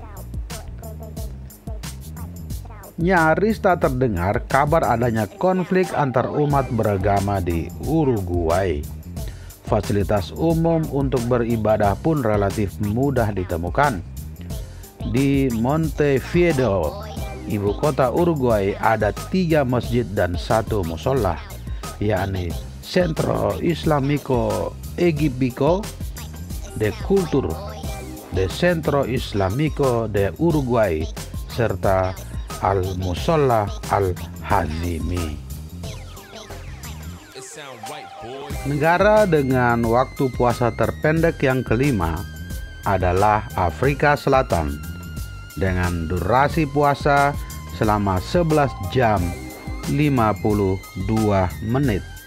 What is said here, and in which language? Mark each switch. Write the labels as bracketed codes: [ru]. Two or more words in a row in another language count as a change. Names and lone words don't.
[id] Nyaris tak terdengar kabar adanya konflik antar umat beragama di Uruguay. Fasilitas umum untuk beribadah pun relatif mudah ditemukan. Di Montevideo, ibu kota Uruguay, ada 3 masjid dan 1 musola, yakni Centro Islámico Egípcio de Cultura, de Centro Islámico de Uruguay, serta Al-Musolla Al-Hazimi. Negara dengan waktu puasa terpendek yang kelima adalah Afrika Selatan dengan durasi puasa selama 11 jam 52 menit.